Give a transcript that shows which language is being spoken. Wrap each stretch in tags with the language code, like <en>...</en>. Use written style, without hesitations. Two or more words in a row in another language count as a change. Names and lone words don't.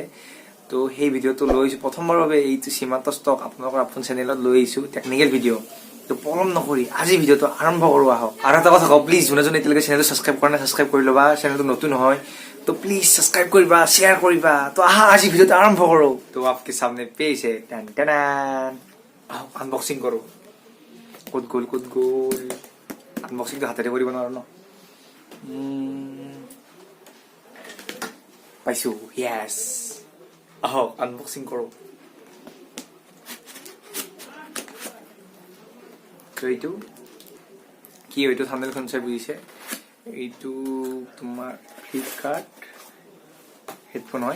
<as>তো সেই ভিডিঅ'টো লৈছো প্ৰথমবাৰৰ বাবে, এইটো সীমান্ত ষ্টক আপোনালোকৰ আপোন চেনেলত লৈ আহিছো, টেকনিকেল ভিডিঅ'। তো পলম নকৰি আজি ভিডিঅ'টো আৰম্ভ কৰোঁ আহক। আৰু এটা কথা কওঁ, প্লিজ যোনে যোনে এতিয়ালৈকে চেনেলটো ছাবস্ক্ৰাইব কৰা নাই ছাবস্ক্ৰাইব কৰি ল'বা। চেনেলটো নতুন হয় তো প্লিজ ছাবস্ক্ৰাইব কৰিবা, শ্বেয়াৰ কৰিবা। তো আহা আজি ভিডিঅ'টো আৰম্ভ কৰোঁ। তো</as> <hi>आपके सामने पेश है</hi> <as>टन टन আহক আনবক্সিং কৰোঁ। ক'ত গ'ল আনবক্সিংটো হাতেৰে কৰিব নোৱাৰো ন। পাইছো, য়েছ। আহক আনবক্সিং কৰোঁ। এইটো কি এইটো থাম্বনেইলখন চাই বুজিছে, এইটো তোমাৰ ফ্লিপকাৰ্ট হেডফোন হয়।</as>